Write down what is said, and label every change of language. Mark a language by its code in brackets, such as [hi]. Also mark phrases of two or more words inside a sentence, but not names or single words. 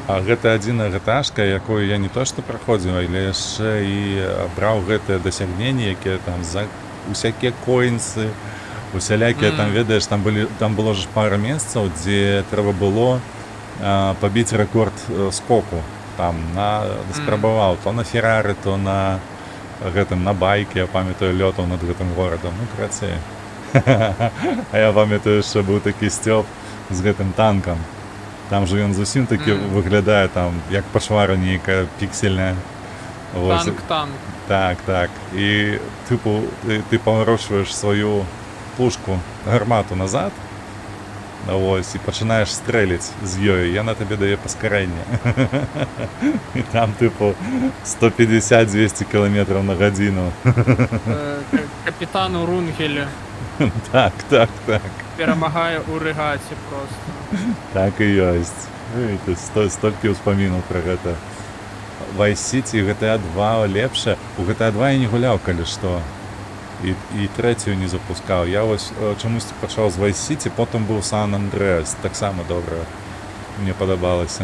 [be] А гэта адзіная GTA-шка, якую я не то што праходзіў, але яшчэ і браў гэтыя дасягненні, якія там за усякія коінсы, усялякія там, ведаеш, там было ж пара месцаў, дзе трэба было пабіць рэкорд скоку. Там спрабаваў то на Феррары, то на гэтым на байке, я памятаю, лётаў над гэтым горадам. Ну, крацей. А я памятаю, [uk] що був такий Стьоп [be] з гэтым танком. Там же ён зусім таки выглядае там, як пашвара нейкая піксельная. Танк. Так. [uk] І типу, ти поворачуєш свою пушку, гармату назад, ось, і починаєш стрелять з ёю, і вона тобі дає поскорення. І там, типу, 150-200 км на годину. Капітану Рунгелі Так. перемагає у регаті просто. [be] Так і ёсць. Столькі ўспамінаў пра гэта. Vice City і GTA 2 лепшая. У GTA 2 я не гуляў, калі што. І трэцюю не запускаў. Я вось чамусьці пачаў з Vice City, потым быў San Andreas. Таксама добра. Мне падабалася.